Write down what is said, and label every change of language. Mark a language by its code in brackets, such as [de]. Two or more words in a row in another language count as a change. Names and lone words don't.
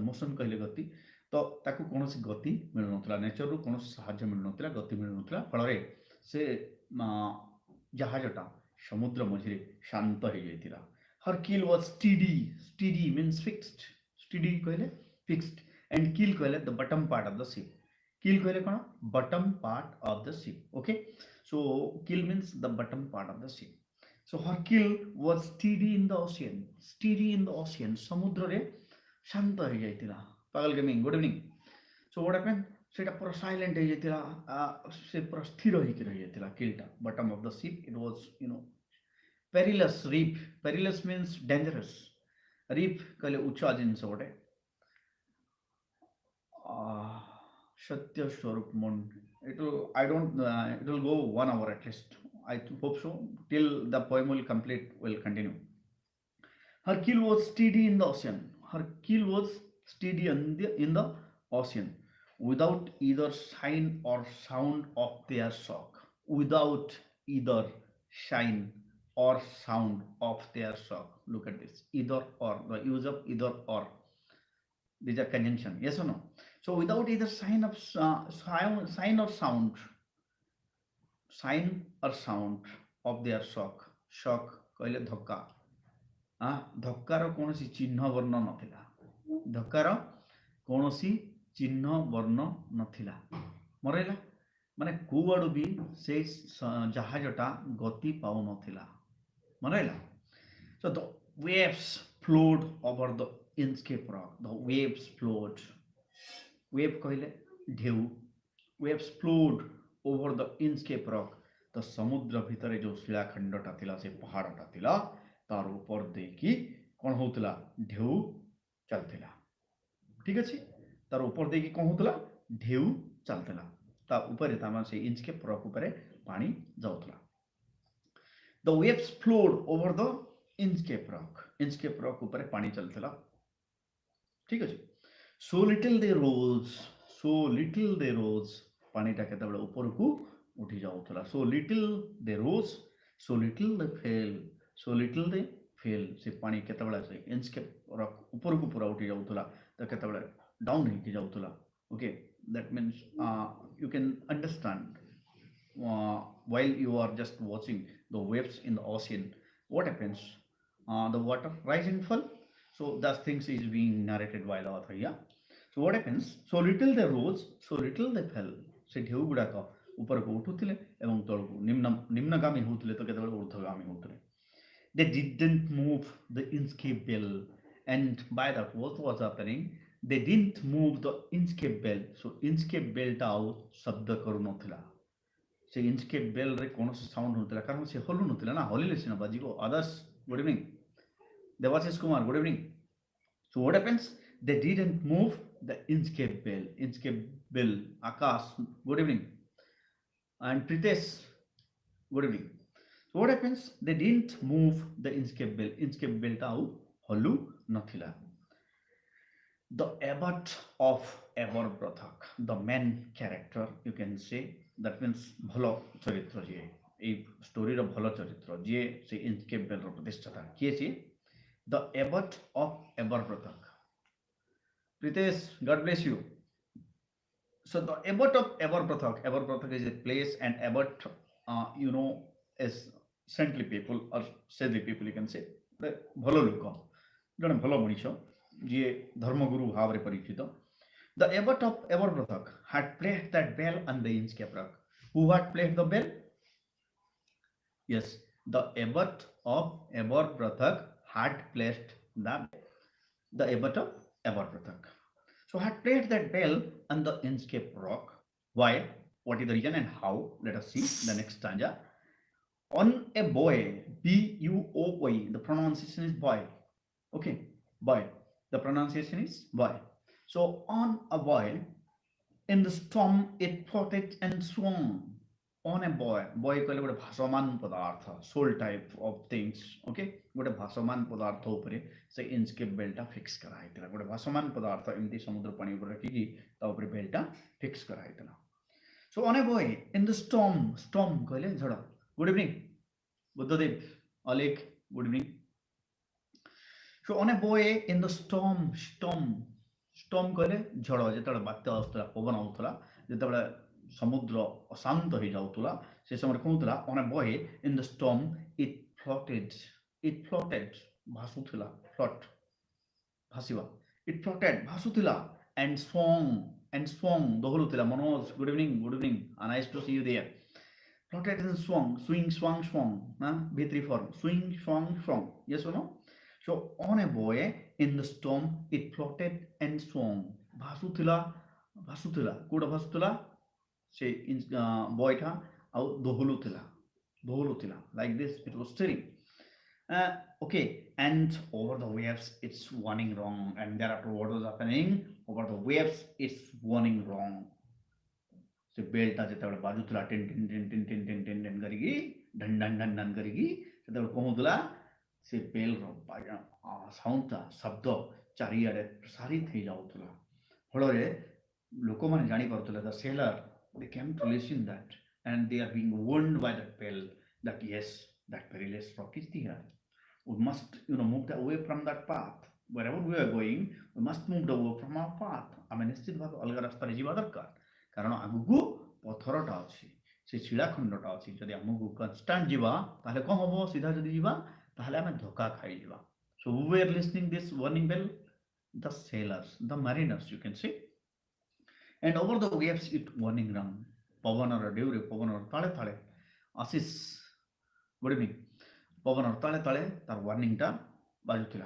[or] ମୋସନ୍ କହିଲେ ଗତି, ତ ତାକୁ କୌଣସି ଗତି ମିଳୁନଥିଲା, ନେଚରରୁ କୌଣସି ସାହାଯ୍ୟ ମିଳୁନଥିଲା, ଗତି ମିଳୁନଥିଲା, ଫଳରେ ସେ ଜାହାଜଟା ସମୁଦ୍ର ମଝିରେ ଶାନ୍ତ ହେଇଯାଇଥିଲା. [en] Her keel was steady. Steady means fixed. steady କହିଲେ fixed, and keel କହିଲେ the bottom part of the ship. [or] Keel କହିଲେ କ'ଣ? [en] Bottom part of the ship. Okay, so keel means the bottom part of the ship. So her keel was steady in the ocean. Steady in the ocean. [or] ସମୁଦ୍ରରେ ଶାନ୍ତ ହେଇଯାଇଥିଲା. [en] ପାଗଲ gaming, good evening. So what happened? [or] ସେଟା ପୁରା ସାଇଲେଣ୍ଟ ହେଇଯାଇଥିଲା, ସେ ପୁରା ସ୍ଥିର ହେଇକି ରହିଯାଇଥିଲା କିଲ୍ଟା. [en] Bottom of the ship. It was, perilous reef. Perilous means dangerous. [or] Reef କହିଲେ ଉଚ୍ଚ ଜିନିଷ ଗୋଟେ. Satya Swarup Mon. [en] It will go 1 hour at least. I hope so. Till the poem will complete, will continue. Her keel was steady in the ocean. Her keel was steady in the ocean, without either sign or sound of their shock. Without either sign or sound of their shock. Look at this. Either or. The use of either or. These are conjunction. Yes or no? So without either sign or sound of their shock. [or] Shock କହିଲେ ଧକ୍କା. ଧକ୍କାର କୌଣସି ଚିହ୍ନ ବର୍ଣ୍ଣ ନଥିଲା. ଧକ୍କାର କୌଣସି ଚିହ୍ନ ବର୍ଣ୍ଣ ନଥିଲା. ମରେଇଲା ମାନେ କୁଆଡ଼ୁ ବି ସେଇ ଜାହାଜଟା ଗତି ପାଉନଥିଲା. ମରେଇଲା. [en] So the waves flowed over the INCHCAPE rock. The waves flowed. Wave କହିଲେ ଢେଉ. Waves flowed over the INCHCAPE rock. [or] ତ ସମୁଦ୍ର ଭିତରେ ଯେଉଁ ଶିଳାଖଣ୍ଡଟା ଥିଲା, ସେ ପାହାଡ଼ଟା ଥିଲା, ତାର ଉପର ଦେଇକି କ'ଣ ହଉଥିଲା? ଢେଉ ଚାଲିଥିଲା. ଠିକ ଅଛି. ତାର ଉପର ଦେଇକି କ'ଣ ହଉଥିଲା? ଢେଉ ଚାଲିଥିଲା. ତା ଉପରେ ତାମାନେ ସେ INCHCAPE rock ଉପରେ ପାଣି ଯାଉଥିଲା. [en] The waves flowed over the INCHCAPE rock. [or] INCHCAPE rock ଉପରେ ପାଣି ଚାଲିଥିଲା. ଠିକ ଅଛି. [en] So little they rose. [or] ପାଣିଟା କେତେବେଳେ ଉପରକୁ ଉଠି ଯାଉଥିଲା. [en] So little they rose, so little they fell. [or] ସେ ପାଣି କେତେବେଳେ ସେ INCHCAPE rock ଉପରକୁ ପୁରା ଉଠି ଯାଉଥିଲା, ତ କେତେବେଳେ ଡାଉନ୍ ହେଇକି ଯାଉଥିଲା. [en] Okay, that means you can understand while you are just watching the waves in the ocean, what happens? The water rise and fall. So that things is being narrated by the author here. So what happens? So little they rose, so little they fell. [or] ସେ ଢେଉ ଗୁଡ଼ାକ ଉପରକୁ ଉଠୁଥିଲେ ଏବଂ ତଳକୁ ନିମ୍ନଗାମୀ ହେଉଥିଲେ, ତ କେତେବେଳେ ଊର୍ଦ୍ଧ୍ୱଗାମୀ ହେଉଥିଲେ. [en] They didn't move the INCHCAPE bell, and by that what was happening? They didn't move the INCHCAPE bell. [or] So INCHCAPE bell ଟା ଆଉ ଶବ୍ଦ କରୁନଥିଲା. ସେ INCHCAPE bell ରେ କୌଣସି ସାଉଣ୍ଡ ହେଉନଥିଲା, କାରଣ ସେ ହଲୁନଥିଲା ନା. ହଲିଲେ ସିନା ବାଜିବ. [en] ଆଦର୍ଶ, good evening. ଦେବାଶିଷ କୁମାର, good evening. So what happens? They didn't move the INCHCAPE bell. INCHCAPE bell. Akash, good evening. And Pritesh, Good evening. So what happens? They didn't move the Inchcape belt. Inchcape belt [or] ଆଉ ହଲୁ ନଥିଲା. [en] The abbot of Aberbrothock, the main character, you can say, that means [or] ଭଲ ଚରିତ୍ର ଯିଏ ଏଇ ଷ୍ଟୋରିର ଭଲ ଚରିତ୍ର ଯିଏ ସେ ଇନକେପ୍ ବେଲ୍ର ପ୍ରତିଷ୍ଠାତା କିଏ ସିଏ [en] the abbot of Aberbrothock. Pritesh, God bless you. So the abbot of Aberbrothock is a place, and abbot, is saintly people or saintly people, you can say. [or] ଭଲ ଲୋକ ଜଣେ ଭଲ ମଣିଷ ଯିଏ ଧର୍ମଗୁରୁ ଭାବରେ ପରିଚିତ. [en] The abbot of Aberbrothock had played that bell on the Inchcape Rock. Who had played the bell? Yes, the abbot of Aberbrothock had placed the abbot of Aberbrothock. So had played that bell on the INCHCAPE Rock. Why? What is the reason and how? Let us see the next stanza. On a boy, B-U-O-Y, the pronunciation is boy. Okay, boy. The pronunciation is boy. So on a boy, in the storm it floated and swung. On a boy, boy [or] କହିଲେ ଗୋଟେ ଭାସମାନ ପଦାର୍ଥ, [en] soul type of things. [or] Okay, ଗୋଟେ ଭାସମାନ ପଦାର୍ଥ ଉପରେ ସେ ଇନସ୍କେପ୍ ବେଲ୍ଟା ଫିକ୍ସ କରାହେଇଥିଲା. ଗୋଟେ ଭାସମାନ ପଦାର୍ଥ ଏମିତି ସମୁଦ୍ର ପାଣି ଉପରେ ରଖିକି ତା ଉପରେ ବେଲ୍ଟା ଫିକ୍ସ କରାହେଇଥିଲା. [en] So on a boy in the storm [or] କହିଲେ ଝଡ଼. [en] Good evening, ବୁଦ୍ଧଦେବ, ଅଲେଖ, good evening. So on a boy in the storm [or] କହିଲେ ଝଡ଼, ଯେତେବେଳେ ବାତ୍ୟା ଆସୁଥିଲା, ପବନ ଆସୁଥିଲା, ଯେତେବେଳେ ସମୁଦ୍ର ଅଶାନ୍ତ ହେଇଯାଉଥିଲା, ସେ ସମୟରେ କଣ ହଉଥିଲା? [en] On a boy in the storm it floated [or] ଭାସୁଥିଲା, ଭାସିବା, [en] it floated ଭାସୁଥିଲା, and swung ଦୋହଲୁଥିଲା. ମନୋଜ, good evening, nice to see you there. Floated and swung, swung, V3 form, swung, yes or no? So on a boy in the storm it floated and swung. [or] ଭାସୁଥିଲା, କୋଉଟା ଭାସୁଥିଲା? ସେ ବୟଟା ଆଉ ଦୋହଲୁଥିଲା, [en] like this it was steering. Okay, and over the waves it's warning wrong, and thereafter what was happening? Over the waves it's warning wrong. [or] ସେ ବେଲ୍ଟା ଯେତେବେଳେ ବାଜୁଥିଲା ଟିନ୍ କରିକି, ଢନ୍ କରିକି, ସେତେବେଳେ କଣ ହଉଥିଲା? ସେ ବେଲ୍ର ସାଉଣ୍ଡଟା, ଶବ୍ଦ ଚାରିଆଡ଼େ ପ୍ରସାରିତ ହେଇଯାଉଥିଲା. ଫଳରେ ଲୋକମାନେ ଜାଣିପାରୁଥିଲେ, [en] the sailor, they came to listen that, and they are being warned by that bell that yes, that perilous rock is there. We must move away from that path. Wherever we are going, we must move away from our path. [or] ଆମେ ନିଶ୍ଚିତ ଭାବେ ଅଲଗା ରାସ୍ତାରେ ଯିବା ଦରକାର, କାରଣ ଆଗକୁ ପଥରଟା ଅଛି, ସେ ଶିଳାଖଣ୍ଡଟା ଅଛି. ଯଦି ଆମକୁ କନଷ୍ଟାଣ୍ଟ ଯିବା ତାହେଲେ କଣ ହବ? ସିଧା ଯଦି ଯିବା ତାହେଲେ ଆମେ ଧୋକା ଖାଇଯିବା. [en] So who were listening this warning bell? The sailors, the mariners, you can say. And over the waves it warning rung. [or] ପବନର ଢେଉରେ, ପବନର ତାଳେ ତାଳେ, ଆଶିଷ, [en] good evening, [or] ପବନର ତାଳେ ତାଳେ ତାର ୱାର୍ଣ୍ଣିଂଟା ବାଜୁଥିଲା.